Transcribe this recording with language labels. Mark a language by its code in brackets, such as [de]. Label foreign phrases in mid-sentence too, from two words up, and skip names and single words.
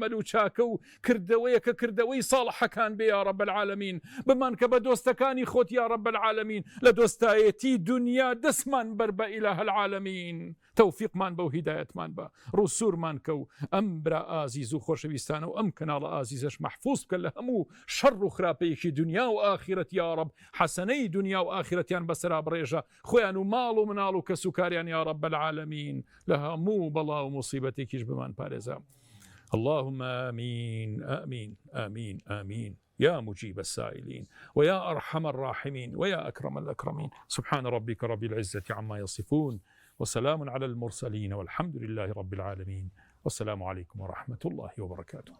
[ckb] و چاکە و کردەوەیە کە کردەوەی ساڵحەکان بێ [ar] یا رب العالمین [ckb] بمان کە بە دۆستەکانی خۆت یا رب العالمین لە دۆستایەتی دنیا دەستمان بەر بە [ar] ئیلاه العالمین [ckb] تەوفیقمان بە و هیدایەتمان بە ڕووسورمان کە و ئەم برا ئازیز و خۆشەویستانە و ئەم کەناڵە ئازیزەش محفوظ بکە لە هەموو شەڕ و خراپەیەکی دنیا و ئاخرەت [ar] یا رب [ckb] حەسەنەی دنیا و ئاخرەتیان بەسەرا بڕێژە خۆیان و ماڵ و مناڵ و کەسوکاریان [ar] یا رب العالمین [ckb] لە هەموو بەڵا و مصیبەتێکیش بمان پارێزە. [ar] اللهم آمين آمين آمين آمين يا مجيب السائلين ويا أرحم الراحمين ويا أكرم الأكرمين. سبحان ربك رب العزة عما يصفون وسلام على المرسلين والحمد لله رب العالمين والسلام عليكم ورحمة الله وبركاته.